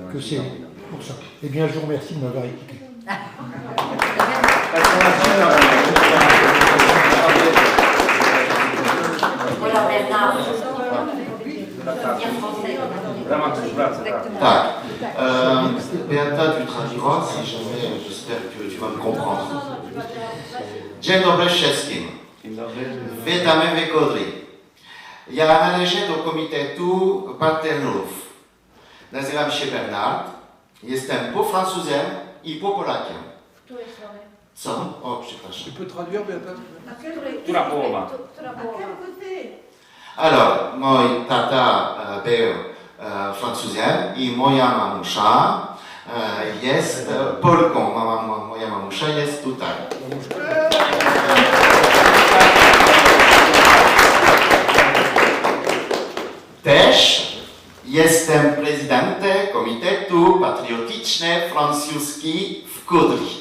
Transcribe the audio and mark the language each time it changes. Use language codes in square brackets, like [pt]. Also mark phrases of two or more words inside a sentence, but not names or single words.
[fr] Que c'est pour ça. Eh bien, je vous remercie de m'avoir écouté. Voilà, Bernard. Tak. Beata, tu traduiras, si jamais, j'espère que tu vas me comprendre. [pl] Dzień dobry wszystkim. Witamy w Kodry. Ja należę do Komitetu Partnerów. Nazywam się Bernard. Jestem po Francuzem i po Polakiem. Co? O, przepraszam. [fr] Tu peux traduire, Beata? [pl] Która połowa? Alors, mój tata był Francuzem i moja mamusza jest Polką. Moja mamusza jest tutaj. Też jestem prezydentem Komitetu Patriotyczno-Francuski w Kodry.